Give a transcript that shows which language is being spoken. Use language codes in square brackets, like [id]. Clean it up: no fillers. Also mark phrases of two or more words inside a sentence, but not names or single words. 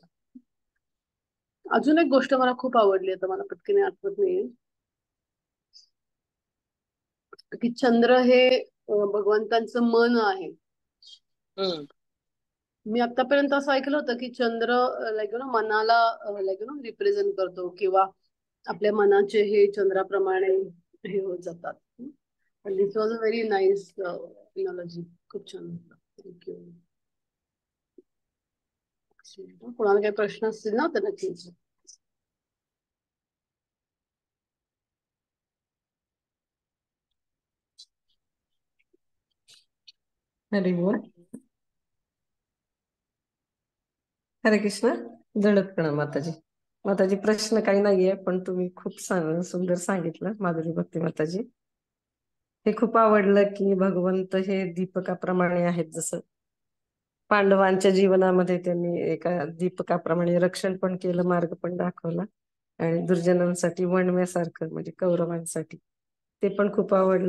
[mr] अजून एक गोष्ट मला खूप आवडली, आता मला पटकन आठवत नाहीये, की चंद्र हे भगवंतांचं मन आहे. हम्म. मी आतापर्यंत असं ऐकलं होतं की चंद्र लाईक मनाला रिप्रेझेंट करतो किंवा आपल्या मनाचे हे चंद्राप्रमाणे हे होत जातात. पण [en] this was a very nice analogy. [mr] खूप छान होतं. थँक्यू. कोणाला काही प्रश्न असतील ना तर नक्की विचारा. हरी बोल. हरे कृष्ण. दंडवत प्रणाम माताजी. माताजी प्रश्न काही नाहीये, पण तुम्ही खूप सुंदर सांगितलं माधुरी भक्ती माताजी. हे खूप आवडलं की भगवंत हे दीपकाप्रमाणे आहेत. जसं पांडवांच्या जीवनामध्ये त्यांनी एका दीपकाप्रमाणे रक्षण पण केलं, मार्ग पण दाखवला आणि दुर्जनांसाठी वणव्यासारखं म्हणजे कौरवांसाठी ते पण खूप आवडलं.